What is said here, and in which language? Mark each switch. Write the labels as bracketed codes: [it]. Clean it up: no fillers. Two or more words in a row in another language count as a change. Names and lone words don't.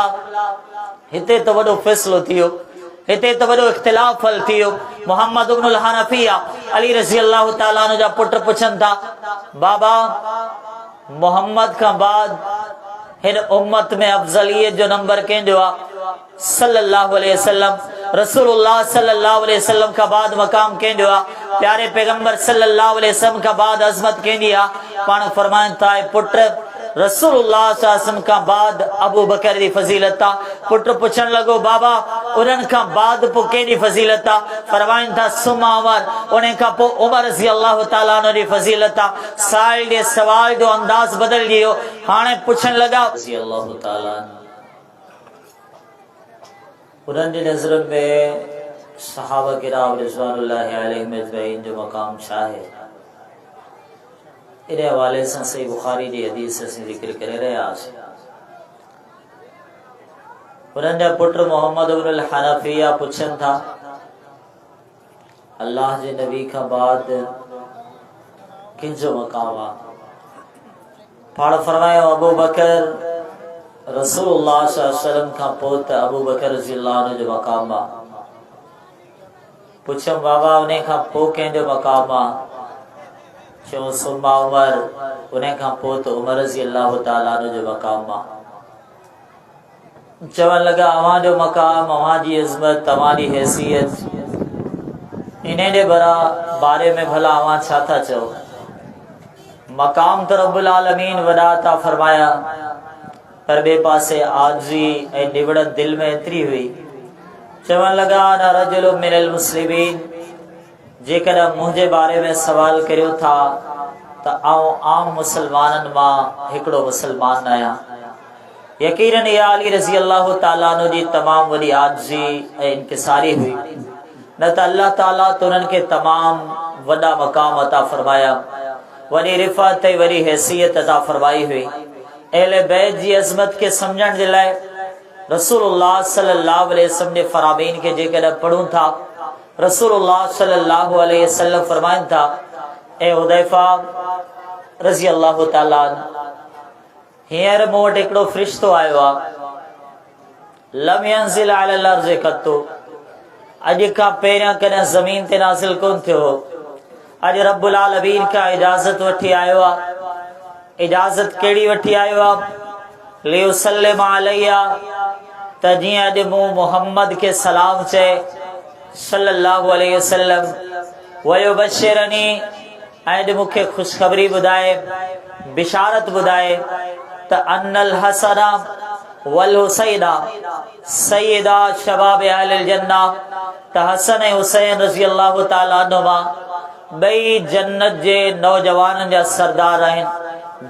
[sd] हिते त वॾो फ़ैसिलो थियो, हिते त वॾो इख्तिलाफ़ हल थियो। मोहम्मद इब्नुल हनफिया अली [ar] رضي الله تعالى عنه [sd] जा पुट पुछनि था, बाबा मोहम्मद खां बाद हिन उम्मत में अफ़ज़लियत जो नंबर कंहिंजो आहे? [ar] صلى الله عليه وسلم. [sd] रसूलुल्लाह [ar] صلى الله عليه وسلم [sd] का बाद मकाम कंहिंजो आहे? प्यारे पैगंबर [ar] صلى الله عليه وسلم [sd] का बाद अज़मत कंहिंजी आहे? पाण फरमाइनि था, पुट रसूलुल्लाह [ar] صلى الله عليه وسلم [sd] का बाद अबू बकर जी फज़ीलत आहे। पुट पुछण लॻो, बाबा उन्हनि खां बाद पोइ कंहिंजी फज़ीलत आहे? फरमाइनि था, [ar] ثم عمر, [sd] उन खां पोइ उमर [ar] رضي الله تعالى عنه [sd] जी फज़ीलत आहे। साइल जे सवाल जो अंदाज़ बदिलजी वियो, हाणे पुछण लॻा [ar] رضي الله تعالى [sd] उन्हनि जी नज़रुनि में [ar] الصحابة الكرام رضوان الله عليهم أجمعين [sd] जो मक़ाम छा आहे? इन हवाले से सही बुखारी जी हदीस से जिक्र करे रहियासीं। उन्हनि जा पुट मोहम्मद इब्नुल हनफिया पुछनि था, अल्लाह जे नबी खां बाद कंहिंजो मक़ाम आहे? पाण फरमायो, अबू बकर। रसूलुल्लाह [ar] صلى الله عليه وسلم [sd] खां पोइ त अबू बकर [ar] رضي الله عنه [sd] जो मक़ाम आहे। पुछम, बाबा उन खां पोइ कंहिंजो मक़ाम आहे? चयो, [ar] ثم عمر, [sd] उन खां पोइ त उमर [ar] رضي الله تعالى عنه [sd] जो मक़ाम आहे। चवण लॻा, अव्हां जो मक़ाम, अव्हां जी इज़्ज़त, तव्हां जी हैसियत, इन जे बारे में भला अव्हां छा था चओ? मक़ाम त [ar] رب العالمين [sd] वॾा था फरमाया, पर ॿिए पासे आजिज़ी ऐं निवड़त दिल में एतिरी हुई। चवण लॻा, [ar] أنا رجل من المسلمين, [sd] जेकॾहिं मुंहिंजे बारे में सवाल करियो था त आउं आम मुसलमाननि मां हिकिड़ो मुसलमान आहियां। यकीनन इहा अली [ar] رضي الله تعالى عنه [sd] जी तमामु वॾी आजिज़ी ऐं इनकिसारी हुई, न त अल्लाह ताला त उन्हनि खे तमामु वॾा मक़ाम अता फरमाया, वॾी रिफ़त ऐं वॾी हैसियत अता फरमाई हुई। अहले बैत जी अज़मत के समझण जे लाइ रसूलुल्लाह [ar] صلى الله عليه وسلم [sd] जे फरामीन के जेकॾहिं पढ़ूं था, रसूलुल्लाह [ar] صلى الله عليه وسلم [sd] फरमाइनि था, ए हुदैफा [ar] رضي الله تعالى, [sd] हींअर मूं वटि हिकिड़ो फ़रिश्तो आयो आहे, [ar] لم ينزل على الأرض قط, [sd] अॼु खां पहिरियां कॾहिं ज़मीन ते नाज़िल कोन थियो हो। अॼु [ar] رب العالمين [sd] खां इजाज़त वठी आयो आहे। इजाज़त कहिड़ी वठी आयो आहे? [ar] ليسلم علي, [sd] त जीअं अॼु मूं मुहम्मद के सलाम चए [ar] صلى الله عليه وسلم, [sd] वयुबश्शिरनी, ऐं अॼु मूंखे ख़ुशख़बरी ॿुधाए, बिशारत ॿुधाए त [ar] أن الحسن والحسين سيدا شباب أهل الجنة, [sd] त हसन ऐं हुसैन [ar] رضي الله تعالى عنهما [sd] ॿई जन्नत जे नौजवाननि जा सरदार आहिनि।